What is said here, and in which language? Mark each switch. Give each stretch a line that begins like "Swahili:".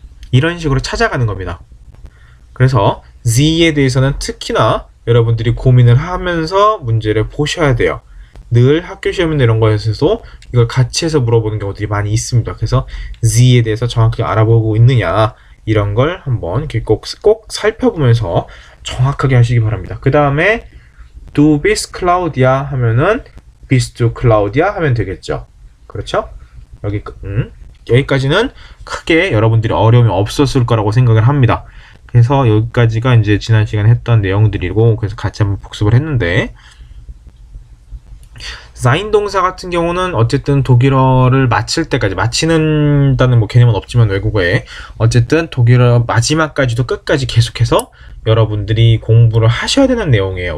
Korean: 이런 식으로 찾아가는 겁니다. 그래서 Sie에 대해서는 특히나 여러분들이 고민을 하면서 문제를 보셔야 돼요. 늘 학교 시험이나 이런 거에서도 이걸 같이 해서 물어보는 경우들이 많이 있습니다. 그래서 Sie에 대해서 정확히 알아보고 있느냐 이런 걸 한번 이렇게 꼭 살펴보면서 정확하게 하시기 바랍니다. 그 다음에
German: Du bist Claudia
Korean: 하면은
German: bist du Claudia
Korean: 하면 되겠죠. 그렇죠? 여기까지는 크게 여러분들이 어려움이 없었을 거라고 생각을 합니다. 그래서 여기까지가 이제 지난 시간에 했던 내용들이고 그래서 같이 한번 복습을 했는데 sein 동사 같은 경우는 어쨌든 독일어를 마칠 때까지 마치는다는 뭐 개념은 없지만 외국어에 어쨌든 독일어 마지막까지도 끝까지 계속해서 여러분들이 공부를 하셔야 되는 내용이에요.